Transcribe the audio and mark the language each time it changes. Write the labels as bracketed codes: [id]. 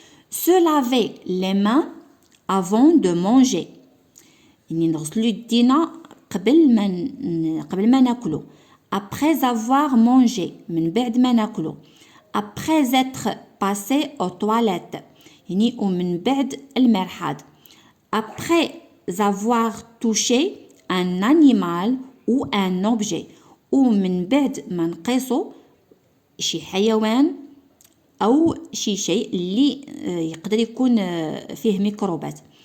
[fr] Se laver les mains avant de manger [ar] يعني نغسلو يدينا قبل ما ناكلو. [fr] Après avoir mangé [ar] من بعد ما ناكلو. [fr] Après être passé aux toilettes [ar] يعني ومن بعد المرحاض. [fr] Après avoir touché un animal ou un objet [ar] ومن بعد ما نقيسو شي حيوان أو شي شيء اللي يقدر يكون فيه ميكروبات.